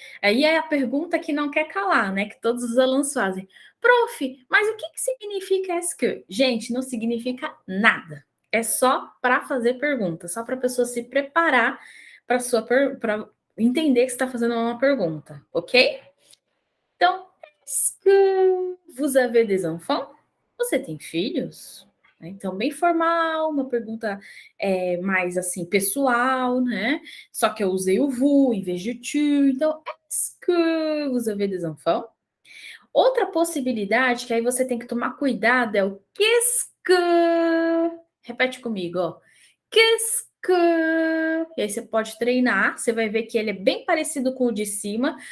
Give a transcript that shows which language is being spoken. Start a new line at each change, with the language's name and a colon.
Portuguese: Aí é a pergunta que não quer calar, né? Que todos os alunos fazem. Prof, mas o que significa est-ce que? Gente, não significa nada. É só para fazer pergunta, só para a pessoa se preparar para entender que você está fazendo uma pergunta, ok?
French: Então, est-ce que vous avez des enfants?
Portuguese: Você tem filhos? Então, bem formal, uma pergunta mais assim, pessoal, né? Só que eu usei o vous em vez de tu.
French: Então, est-ce que vous avez des enfants?
Portuguese: Outra possibilidade que aí você tem que tomar cuidado é o qu'est-ce que. Repete comigo, ó. Qu'est-ce que. E aí você pode treinar, você vai ver que ele é bem parecido com o de cima.